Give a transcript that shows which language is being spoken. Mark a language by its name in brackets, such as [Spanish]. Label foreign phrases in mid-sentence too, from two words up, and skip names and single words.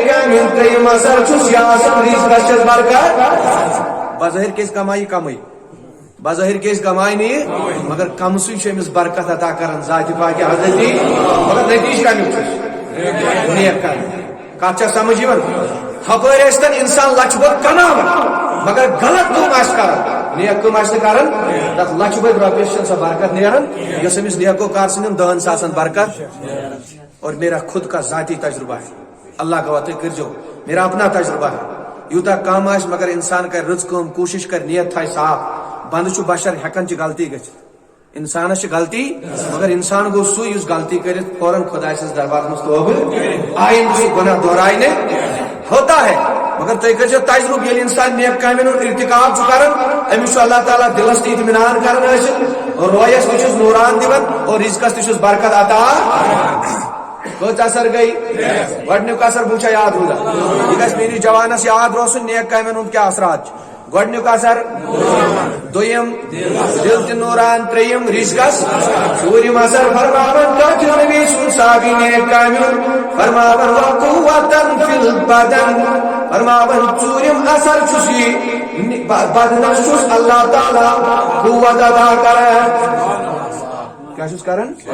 [Kashmiri] کامہِ ہُنٛد ترٛیٚیِم اثر چھُس یہِ آسان رزقس چھس برکت بظٲہِر کیٛازِ کمایہِ کمٕے بظٲہِر کیٛازِ کمایہِ نہٕ یہِ مگر کمسٕے چھُ أمِس برکت عطا کران ذاتِ پاکہِ حضرتی مگر نتیٖجہٕ کمیُک چھُس نیک کامہِ کتھ چھا سمجھ یِوان ہپٲرۍ ٲسۍتن انسان لچھِ بوٚد کماوان مگر غلط کٲم آسہِ کران نیک کٲم آسہِ نہٕ کران تتھ لچھِ بوٚد رۄپیس چھنہٕ سۄ برکت نیران یۄس أمِس نیکو کار سٕنٛدٮ۪ن [Urdu] 10,000 برکت اور میرا خود کا ذاتی تجربہ ہے اللہ گواہ [Kashmiri] تُہۍ کٔرۍزیو [Urdu] میرا اپنا تجربہ ہے [Kashmiri] یوٗتاہ کم آسہِ مگر انسان کرِ رٕژ کٲم کوٗشش کرِ نیت تھایہِ صاف بنٛدٕ چھُ بشر ہٮ۪کان چھِ غلطی گٔژھِتھ انسانس چھِ غلطی مگر انسان گوٚو سُہ یُس غلطی کٔرِتھ فوراً خۄداے سٕنٛدِس دربارس منٛز توبہٕ آیندٕ سُہ گۄناہ دۄہراے نہٕ [Urdu] ہوتا ہے [Kashmiri] مگر تُہۍ کٔرۍزیو تجرُبہٕ ییٚلہِ انسان نیک کامٮ۪ن ہُنٛد ارتکاب چھُ کران أمِس چھُ اللہ تعالیٰ دلس تہِ اطمینان کران حٲصِل رویس تہ نوران دِوان اور رزقس تہ برکت عطا کت اثر گئی گۄڈنیُک اثر بچا یاد روزان یہ گژھِ میٲنِس جوانس یاد روزُن نیک کامٮ۪ن ہُنٛد کیٛاہ اثرات چھِ گۄڈنیُک اثر دوٚیِم دل تہِ نوران ترٛیٚیِم رزقس ژوٗرِم اثر فرماوان کتھ چھُ نبی سُنٛد صحابی نیک کامہِ ہُنٛد فرماوان [Arabic] وقوتن فی البدن [Kashmiri] فرماوان ژوٗرِم اثر چھُس یہِ بدنس چھُس اللہ تعالیٰ قوت عطا کران کیا چھُس کران